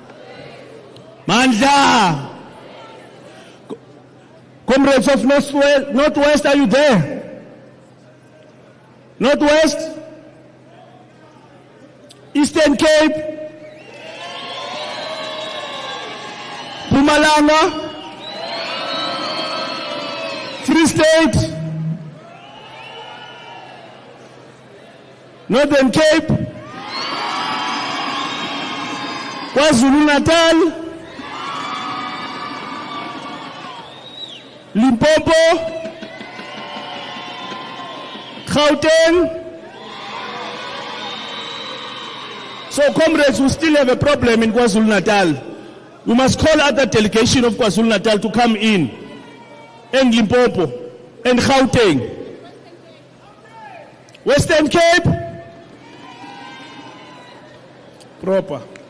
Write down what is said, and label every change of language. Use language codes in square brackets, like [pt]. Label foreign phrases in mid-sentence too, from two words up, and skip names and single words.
[en] Comrades of Northwest, are you there? Northwest? Eastern Cape? Mpumalanga? Free State? Northern Cape? KwaZulu-Natal? Limpopo? Gauteng? So comrades, we still have a problem in KwaZulu-Natal. We must call other delegation of KwaZulu-Natal to come in. And Limpopo. And Gauteng. Western Cape? Proper.